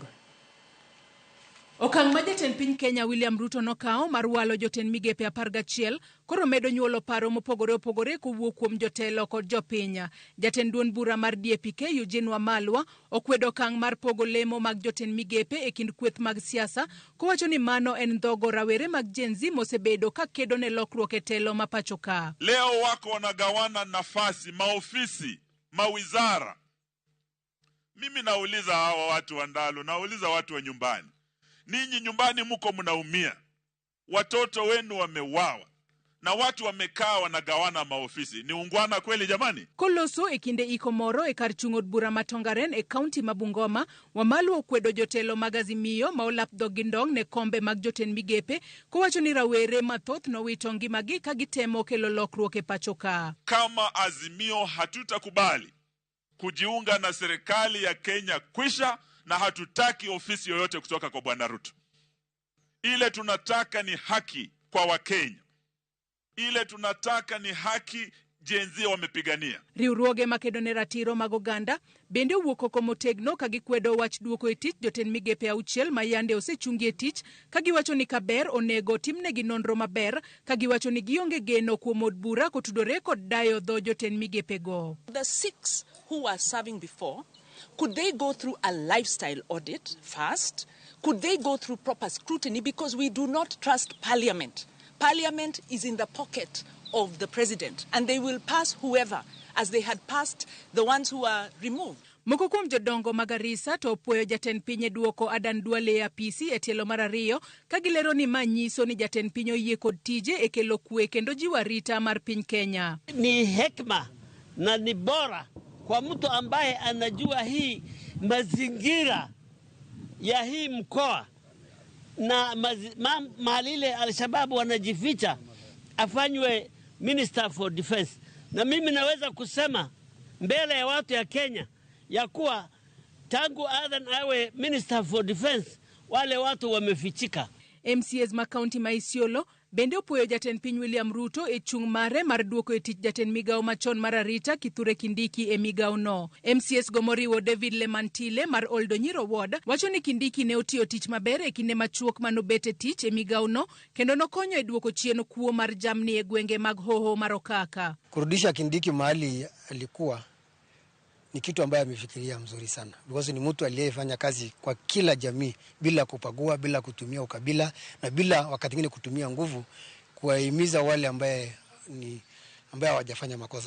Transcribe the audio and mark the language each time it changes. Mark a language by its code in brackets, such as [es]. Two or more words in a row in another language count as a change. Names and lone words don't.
[luo] Okang' ma jatend piny Kenya William Ruto nokawo mar walo jotend migepe 11 koro medo nyuolo paro mopogore opogore kowuok kuom jotelo kod jopiny. Jatend duond bura mar DAP Eugene Wamalwa okwedo okang' mar pogo lemo mag jotend migepe e kind kweth mag siasa, kowacho ni mano en ndhogo rawere mag Gen Z mosebedo ka kedo ne lokruok e telo ma pacho ka. [sw] Leo wako wanagawana nafasi, maofisi, mawizara. Mimi nauliza hawa watu wa Ndalu, nauliza watu wa nyumbani. Ninyi nyumbani muko mnaumia, watoto wenu wameuawa na watu wamekaa wanagawana maofisi. Ni ungwana kweli jamani? [luo] Koloso e kinde iko moro e kar chung'od bura matongaren e kaunti ma Bungoma, Wamalwa okwedo jotelo mag Azimio ma olap dhogi ndong' ne kombe mag jotend migepe, kowacho ni rawere mathoth nowito ngimagi ka gitemo kelo lokruok e pacho ka. [sw] Kama Azimio hatutakubali kujiunga na serikali ya Kenya kwisha, na hatutaki ofisi yoyote kutoka kwa Bwana Ruto. Ile tunataka ni haki kwa Wakenya. Ile tunataka ni haki Gen Z wamepigania. [luo] Riwruoge makedo ne ratiro mag oganda bende owuok oko motegno ka gikwedo wach duoko e tich jotend migepe 6 ma yande osechungi e tich, ka giwacho ni kaber onego timnegi nonro maber, ka giwacho ni gionge geno kuom od bura kotudore kod dayo dho jotend migepe go. [en] The 6 who were serving before, could they go through a lifestyle audit first? Could they go through proper scrutiny? Because we do not trust Parliament. Parliament is in the pocket of the president, and they will pass whoever, as they had passed the ones who were removed. [luo] Moko kuom jodongo mag Garissa to opwoyo jatend piny e duoko Adan Duale e apisi e tielo mar ariyo, ka gilero ni manyiso ni jatend piny oyie kod tije e kelo kwe kendo jiwo arita mar piny Kenya. [sw] Ni hekima na ni bora kwa mtu ambaye anajua hii mazingira ya hii mkoa na mahali ile Al-Shabaab wanajificha, afanywe [en] Minister for Defense. [sw] Na mimi naweza kusema mbele ya watu ya Kenya ya kuwa tangu Adan awe [en] Minister for Defense [sw] wale watu wamefichika. [luo] MCAs ma kaunti ma Isiolo bende opwoyo jatend piny William Ruto e chung' mare mar duoko e tich jatend migao machon mar arita Kithure Kindiki e migao no. MCAs go moriwo David Lemantile mar Oldonyiro Ward wacho ni Kindiki ne otiyo tich maber e kinde machuok manobet e tich e migao no, kendo nokonyo e duoko chien kuo mar jamni e gwenge mag Hoho mar Okaka. [sw] Kurudisha Kindiki mahali alikuwa ni kitu ambaye amefikiria mzuri sana, because ni mtu aliyefanya kazi kwa kila jamii bila kupagua, bila kutumia ukabila na bila wakati mwingine kutumia nguvu kuwahimiza wale ambaye hawajafanya makosa.